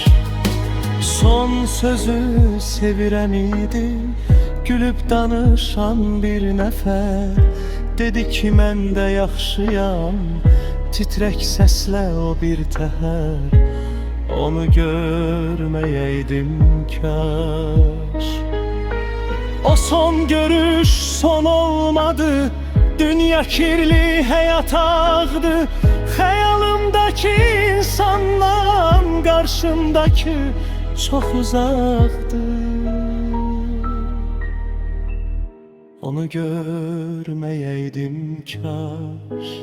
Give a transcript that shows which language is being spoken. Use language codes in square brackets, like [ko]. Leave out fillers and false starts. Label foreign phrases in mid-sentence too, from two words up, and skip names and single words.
[az] Son sözü sevirən idi, gülüb danışan bir nəfər. Dedi ki mən də yaxşıyam, titrək səslə o bir təhər. Onu görməyəydim kaş. O son görüş son olmadı, dünya kirli hayat ağdı. [tr] Hayalımdaki insandan karşımdaki çok uzaktı. [az] Onu görməyəydim kaş.